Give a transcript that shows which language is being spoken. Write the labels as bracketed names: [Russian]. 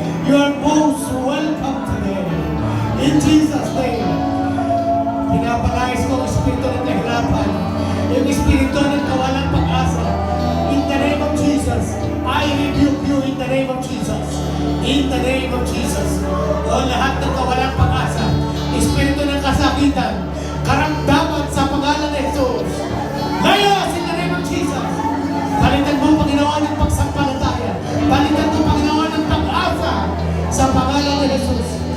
[English] You are most welcome today. In Jesus' name. [Filipino] Pinapalayas ko ang Espiritu ng kahirapan. Yung Espiritu ng kawalang pag-asa. [English] In the name of Jesus, I rebuke you in the name of Jesus. In the name of Jesus. [Filipino] O lahat ng kawalang pag-asa. Espiritu ng kasakitan, karamdaman sa pangalan ni Jesus. Layas [English] in the name of Jesus. [Filipino] Palitan mo, Panginoon, ng pagsampalataya. Palitan mo, Panginoon, ng pag-asa sa pangalan ni Jesus.